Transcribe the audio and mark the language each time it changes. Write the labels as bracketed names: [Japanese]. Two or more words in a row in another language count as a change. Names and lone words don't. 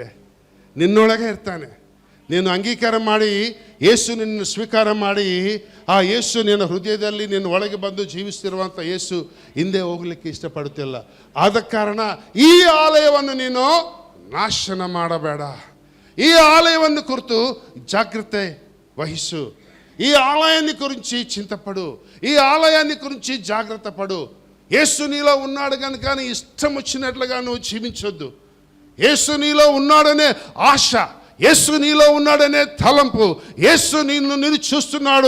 [Kannada] ನಿನ್ನೊಳಗೆ ಇರ್ತಾನೆ. ನೀನು ಅಂಗೀಕಾರ ಮಾಡಿ ಯೇಸು ನಿನ್ನ ಸ್ವೀಕಾರ ಮಾಡಿ ಆ ಯೇಸು ನಿನ್ನ ಹೃದಯದಲ್ಲಿ ನಿನ್ನ ಒಳಗೆ ಬಂದು ಜೀವಿಸ್ತಿರುವಂಥ ಯೇಸು ಹಿಂದೆ ಹೋಗ್ಲಿಕ್ಕೆ ಇಷ್ಟಪಡುತ್ತಿಲ್ಲ. ಆದ ಕಾರಣ ಈ ಆಲಯವನ್ನು ನೀನು ನಾಶನ ಮಾಡಬೇಡ. [Telugu] ఈ ఆలయాన్ని కురితూ జాగ్రత్త వహిసు. ఈ ఆలయాన్ని గురించి చింతపడు. ఈ ఆలయాన్ని గురించి జాగ్రత్త పడు. యేసు నీలో ఉన్నాడు కనుక నీ ఇష్టం వచ్చినట్లుగా నువ్వు జీవించొద్దు. యేసు నీలో ఉన్నాడనే ఆశ, యేసు నీలో ఉన్నాడనే తలంపు, యేసు నిన్ను చూస్తున్నాడు.